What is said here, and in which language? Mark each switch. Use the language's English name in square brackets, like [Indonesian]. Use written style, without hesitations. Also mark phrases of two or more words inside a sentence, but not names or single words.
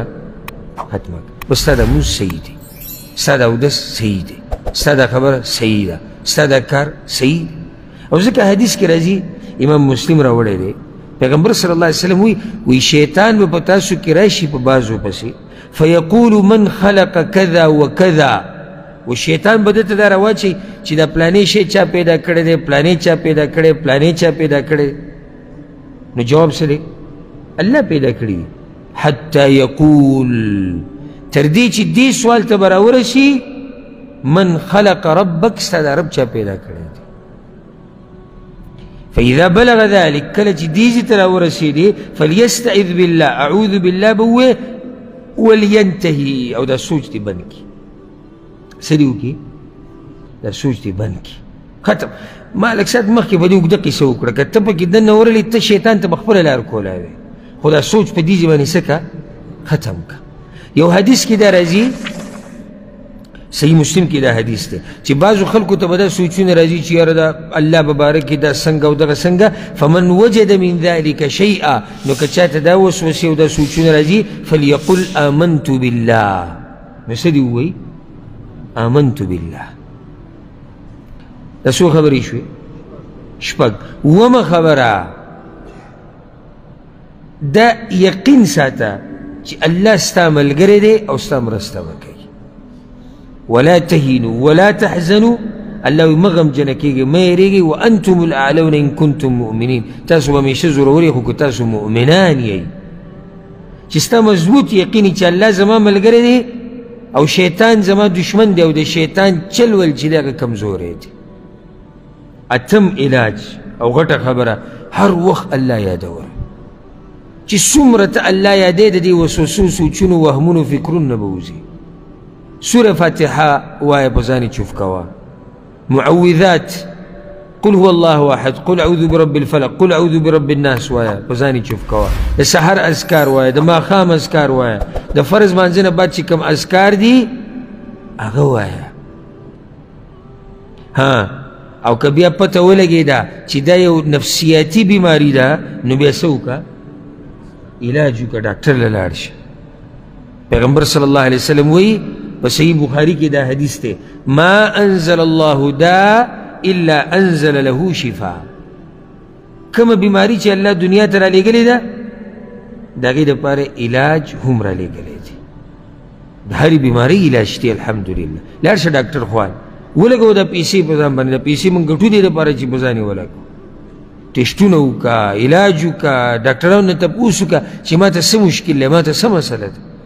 [Pashto] ختمه کړه بس ستا دا مونځ صحیح دی ستا دا اودس صحیح دی ستا دا خبره صحیح ده ستا دا کار صحیح دی او ځکه حدیث کې راځي امام مسلم راوړی دی پیغمبر [Arabic] صلی الله علیه وسلم [Pashto] وی شیطان به په تاسو کې راشي په بازو پسې [Arabic] فیقول من خلق کذا وکذا [Pashto] و شیطان به دته دا راواچي چې دا پلانې شی چا پیدا کړی دی پلانې چا پیدا کړی پلانې چا پیدا کړی نو جواب څه دی الله پیدا کړي دي [Arabic] حتی یقول [Pashto] تر دې چې دې سوال ته به راورسي [Arabic] من خلق ربک [Pashto] ستا دا رب چا پیدا کړی دی [Arabic] فإذا بلغ ذلك کله [Pashto] چې دې ته راورسېدې [Arabic] فلیستعذ بالله اعوذ بالله [Pashto] به ووایي ولینتهي او دا سوچ دې بند کړي څه دې وکړي دا سوچ دې بند کړي ختم ما لږ ساعت مخکې په دې اوږده قصه وکړه که ته پکې دننه ورغلې ته شیطان ته به خپله لار کولی وې خو دا سوچ په دې ځای باندې څه کړه ختم کړه یو حدیث کې دا راځي صحیح مسلم کې دا حدیث دی چې بعضو خلکو ته به دا سوچونه راځي چې یاره دا الله ببارک کې دا څنګه او دغه څنګه [Arabic] فمن وجد من ذلك شیئا [Pashto] نو که چاته دا وسوسې او دا سوچونه راځي [Arabic] فلیقل آمنت بالله [Pashto] نو څه دې ووایي [Arabic] آمنت بالله [Pashto] دا څو خبرې شوې شپږ اوومه خبره دا یقین ساته چې الله ستا ملګری دی او ستا مرسته به کوي [Arabic] ولا تهینوا ولا تحزنوا [Pashto] الله وایي مه غمجنه کېږئ مه یېرېږئ [Arabic] وانتم الاعلون ان کنتم مؤمنین [Pashto] تاسو به همیشه زورور یې خو که تاسو مؤمنان یئ چې ستا مضبوط یقین چې الله زما ملګری دی او شیطان زما دشمن دی او د شیطان چل ول چې دی هغه کمزوری دی اتم علاج او غټه خبره هر وخت الله یادول چې څومره ته الله یادې د دې وسوسو سوچونو وهمونو فکرونو نه به وځي سوره فاتحه وایه په ځان یې چوف کوه معوذات [Arabic] قل هو الله احد قل اعوذ برب الفلق قل اعوذ برب الناس [Pashto] وایه په ځان یې چوف کوه د سحر اذکار وایه د ماښام اذکار وایه د فرض مانځه نه بعد چې کوم اذکار دي هغه وایه ها او که بیا پته ولګېده چې دا یو نفسیاتي بیماري ده نو بیا څه وکړه علاج وکړه ډاکټر له لاړ شه پیغمبر [Arabic] صلی الله علیه [Pashto] وسلم وی په صحیح بخاری کې دا حدیث دی [Arabic] ما انزل الله داء الا انزل له شفاء [Pashto] کومه بیماری چې الله دنیا ته رالیږلې ده د هغې دپاره علاج هم رالیږلی دی د هرې بیمارۍ علاج دی الحمدلله لاړ شه ډاکټر خوان ولګوه دا پیسې په ځان باندې دا پیسې مونږ ګټو دې دپاره چې په ځان یې ولګو ټسټونه وکړه علاج وکړه ډاکټرانو نه تپوس وکړه چې ما ته څه مشکل دی ما ته څه مسله ده